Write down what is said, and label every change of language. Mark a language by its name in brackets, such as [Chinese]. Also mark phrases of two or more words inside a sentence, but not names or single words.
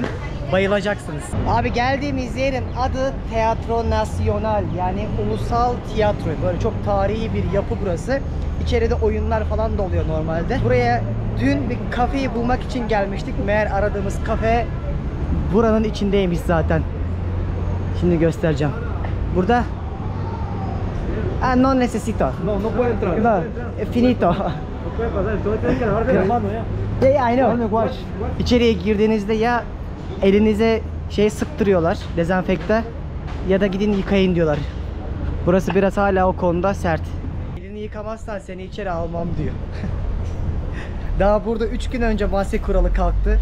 [Turkish] Bayılacaksınız. Abi geldiğimiz yerin adı Teatro Nacional, yani ulusal tiyatro. Böyle çok tarihi bir yapı burası. İçeride oyunlar falan da oluyor normalde. Buraya dün bir kafeyi bulmak için gelmiştik. Meğer aradığımız kafe buranın içindeymiş zaten. Şimdi göstereceğim. Burada [Spanish] no necesito. No puede entrar. No, finito. No puede pasar. Entonces tienes que lavarte la mano ya. [English] Yeah, I know. [Turkish] İçeriye girdiğinizde ya elinize şey sıktırıyorlar, dezenfekte, ya da gidin yıkayın diyorlar. Burası biraz hala o konuda sert. Elini yıkamazsan seni içeri almam diyor. Daha burada 3 gün önce maske kuralı kalktı.